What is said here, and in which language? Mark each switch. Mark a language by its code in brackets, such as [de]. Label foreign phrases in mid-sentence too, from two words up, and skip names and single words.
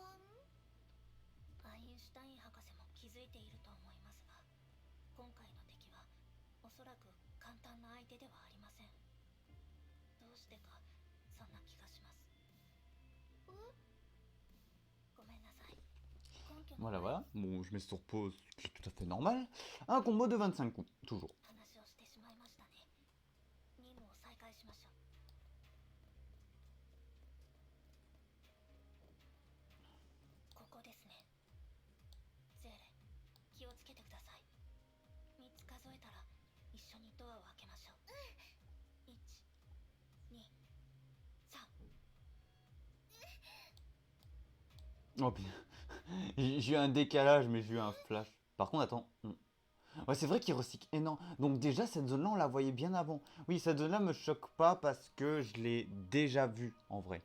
[ja] アインシュタイン博士も気づいていると思いますが、今回の敵はおそらく簡単な相手ではありません。どうしてかそんな気がします。ごめんなさい。根拠の [fr] Voilà, voilà. Bon, je mets sur pause, ce qui est tout à fait normal. Un combo de 25 coups, toujours. [ja] 話をしてしまいましたね。任務を再開しましょう。ここですね。ゼーレ、気をつけてください。3つ数えたら一緒にドアを開けましょう。1、2、3。 [fr] Oh putain. J'ai eu un décalage, mais j'ai eu un flash. Par contre, attends. Ouais, c'est vrai qu'il recycle énorme. Donc déjà, cette zone-là, on la voyait bien avant. Oui, cette zone-là me choque pas parce que je l'ai déjà vue, en vrai.